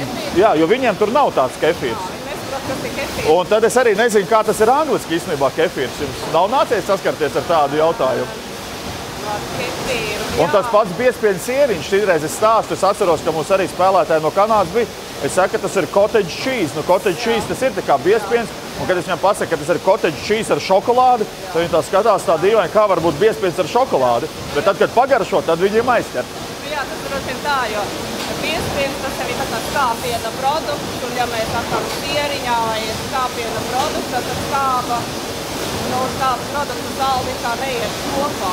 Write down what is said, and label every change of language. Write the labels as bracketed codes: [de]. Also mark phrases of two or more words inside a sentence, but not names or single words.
[lv] Jā, jo viņiem tur nav tāds kefīrs. Un tad es arī nezinu, kā tas ir angliski īstenībā kefīrs. Jums nav nācies saskarties ar tādu jautājumu? Un tas pats biespieņu sieriņš, šitreiz es stāstu, es atceros, ka mums arī spēlētāji no Kanādas bija. Es saku, ka tas ir [en] cottage cheese. [lv] Nu, [en] cottage cheese [lv] tas ir tā kā biespieņs, un kad es viņam pasaku, ka tas ir [en] cottage cheese [lv] ar šokolādi, tad viņi tā skatās tā dīvaini, kā var būt biespieņs ar šokolādi. Bet tad, kad pagaršo, tad viņiem aizķer. Jā, tas ir tā, jo biespieņs tas ir tā kā skāpiena produkts, un ja mēs sakām sieriņā vai skāpiena produkts, tad skāba produktu zāli kā neiet kopā.